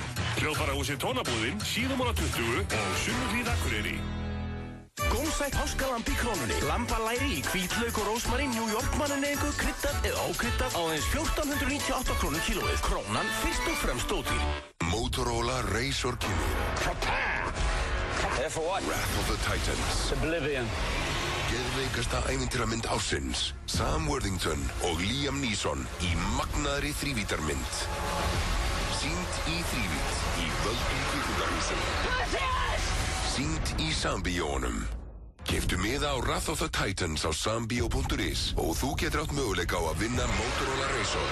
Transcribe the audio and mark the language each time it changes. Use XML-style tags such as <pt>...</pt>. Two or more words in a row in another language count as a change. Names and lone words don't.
<is>Hljóðfarahúsið Tónabúðin, Síðumóla 20 og Sunnuhlíð Akureyri. Gómsætt háskalamb í Krónunni. Lambalæri í hvítlauk og rósmarín, New York manninegu, kryddað eða ókryddað á aðeins 1498 krónur kílóið. Krónan fyrst og fremst ódýr. Motorola Razr Killer.</is> <en>Here for what? Wrath of the Titans. Oblivion.</en> <is>Geðveikasta ævintýramynd ársins. Sam Worthington og Liam Neeson í magnaðri þrívítarmynd. Sýnd í þrívít í völdum kvikmyndahúsum. Sýnd í Sambíónum. Keyptu miða á Wrath of the Titans á sambio.is og þú getur átt möguleika á að vinna Motorola Razr.</is>